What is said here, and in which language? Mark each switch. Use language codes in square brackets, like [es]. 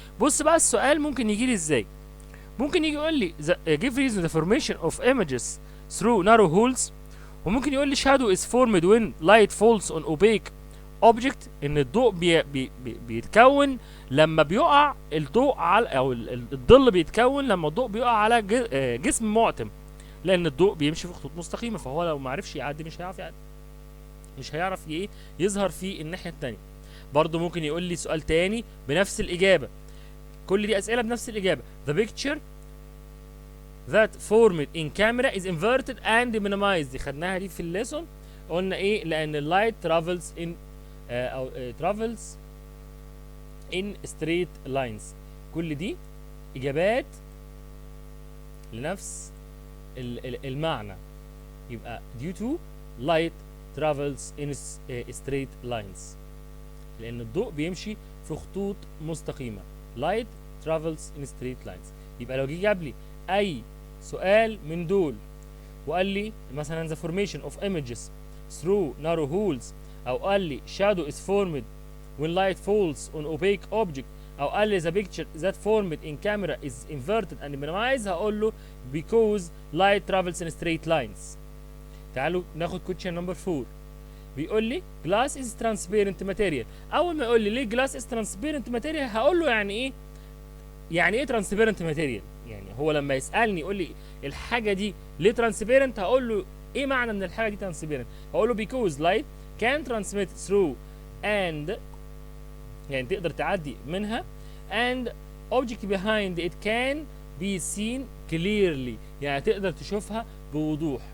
[ar] بص بقى السؤال ممكن يجي لي إزاي. ممكن يجي يقول لي [en] give reason the formation of images through narrow holes، [ar] وممكن يقول لي [en] shadow is formed when light falls on opaque object، [ar] ان الضوء بيتكون لما بيقع الضوء على او الظل بيتكون لما الضوء بيقع على جسم معتم، لان الضوء بيمشي في خطوط مستقيمه، فهو لو ما عرفش يعدي مش هيعرف يعدي، مش هيعرف يظهر في الناحيه الثانيه. برضه ممكن يقول لي سؤال تاني بنفس الاجابه. كل دي اسئله بنفس الاجابه. [en] the picture that formed in camera is inverted and minimized. [ar] دي خدناها دي في الليسون. قلنا ايه؟ لان اللايت [en] travels in [ar] او [en] travels in straight lines. [ar] كل دي اجابات لنفس المعنى. يبقى [en] due to light travels in straight lines، [ar] لان الضوء بيمشي في خطوط مستقيمه. [en] light travels in straight lines. [ar] يبقى لو جه جاب لي اي سؤال من دول وقال لي مثلا [en] the formation of images through narrow holes، [ar] او قال لي [en] shadow is formed when light falls on opaque object، او قال لي the picture that formed in camera is inverted and minimized، [ar] هقول له [en] because light travels in straight lines. [ar] تعالوا ناخد [en] question number 4. [ar] بيقول لي [en] glass is transparent material. [ar] اول ما يقول لي ليه glass is transparent material هقول له يعني ايه؟ يعني ايه transparent material؟ يعني هو لما يسالني يقول لي الحاجه دي ليه transparent، هقول له ايه معنى ان الحاجه دي transparent؟ هقول له [en] because light can transmit through and، [ar] يعني تقدر تعدي منها، [en] and object behind it can be seen clearly، [ar] يعني تقدر تشوفها بوضوح.